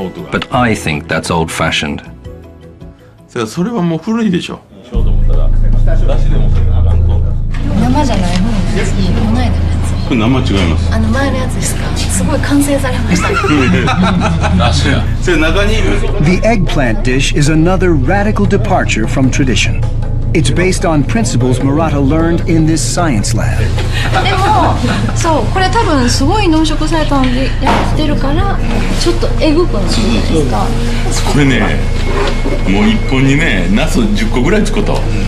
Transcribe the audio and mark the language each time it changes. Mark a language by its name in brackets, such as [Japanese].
[English] But I think that's old-fashioned. [Japanese] それはもう古いでしょ。生じゃない方のやつ、この間のやつ。これ生違います。前のやつですか。すごい完成されましたね。それ中にいる。 [English] The eggplant dish is another radical departure from tradition. It's based on principles Murata learned in this science lab. [Japanese] でも、そうこれ多分すごい濃縮されたのでやってるからちょっとえぐくなるじゃないですか。これね、もう一本にね、ナス10個ぐらい作ったわ。